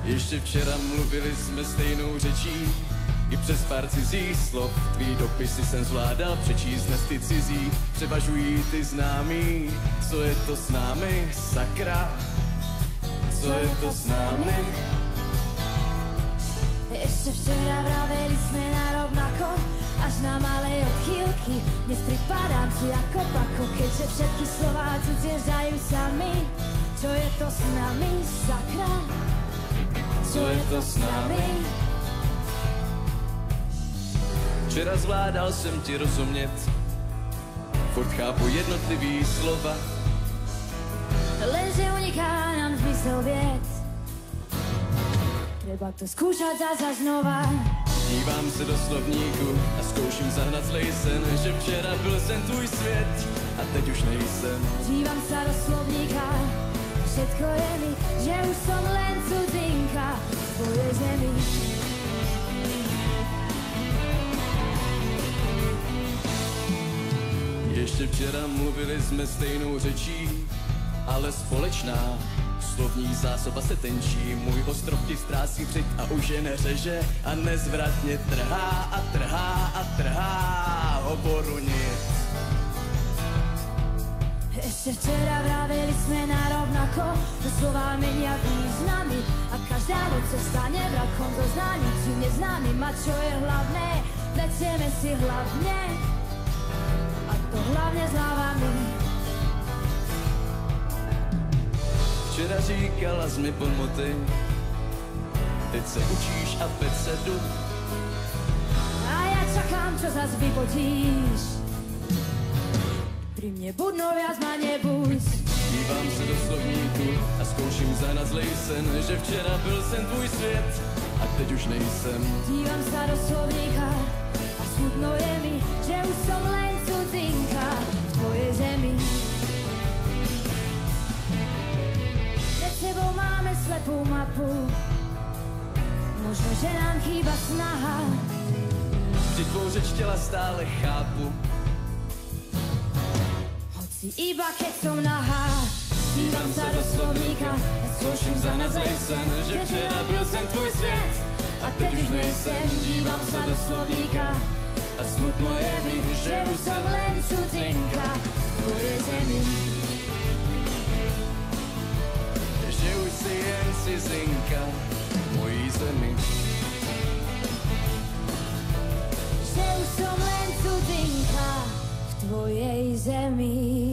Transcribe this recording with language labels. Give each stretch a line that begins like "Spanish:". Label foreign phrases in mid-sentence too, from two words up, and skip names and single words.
Czech: Ještě včera mluvili jsme stejnou řečí, i přes pár cizích slov. Tvý dopisy jsem zvládal přečíst, dnes ty cizí převažují ty známý. Co je to s námi, sakra? Co je to s námi?
Slovak: Ešte včera vraveli sme na rovnako, až na malej odchýlky. Dnes pripadám ti ako pako, keďže všetky slová cudzie zdajú sami. Čo je to s nami, sakra? Čo je to s nami?
Czech: Včera zvládal jsem ti rozumět, furt chápu jednotlivý slova.
Slovak: Lenže uniká nám zmysel vied. Treba to skúšať zasa znova.
Czech: Dívám se do slovníku a zkouším zahnat zlej sen, že včera byl sen tvůj svět a teď už nejsem.
Slovak: Dívam sa do slovníka, všetko je mi, že už som len cudzinka v tvojej zemi.
Czech: Ještě včera mluvili jsme stejnou řečí, ale společná slovní zásoba se tenčí. Můj ostrov ti ztrácí přit a už je neřeže a nezvratně trhá a trhá a trhá hovoru nic.
Slovak: Ešte včera vraveli sme na rovnako, že slová menia významy a každá noc sa stane vrakom so známym či neznámym. A čo je hlavné, vlecieme si hlavne a to hlavne s hlavami.
Czech: Včera říkala jsi mi pomoty, teď se učíš a teď se jdu.
Slovak: A ja čakám, čo zas vypotíš. Pri mne buď, no viac ma nebuď. Dívám se do slovníku a zkouším zahnat zlej sen, že včera byl sen tvůj svět a teď už nejsem. Dívam sa do slovníka a smutno je mi, že už som len cudzinka v tvojej zemi. Pred sebou máme slepú mapu, možno, že nám chýba snaha.
Czech: Vždyť tvou řeč těla stále chápu,
Slovak: hoci iba keď som nahá. Dívam sa do slovníka a
Czech: zkouším zahnat zlej sen, že včera byl sen tvůj svět a teď už nejsem.
Slovak: Dívam sa do slovníka a smutno je mi, že už som len cudzinka v tvojej zemi.
Czech: Že už si jen cizinka v mojí zemi.
Slovak: Že už som len cudzinka v tvojej zemi.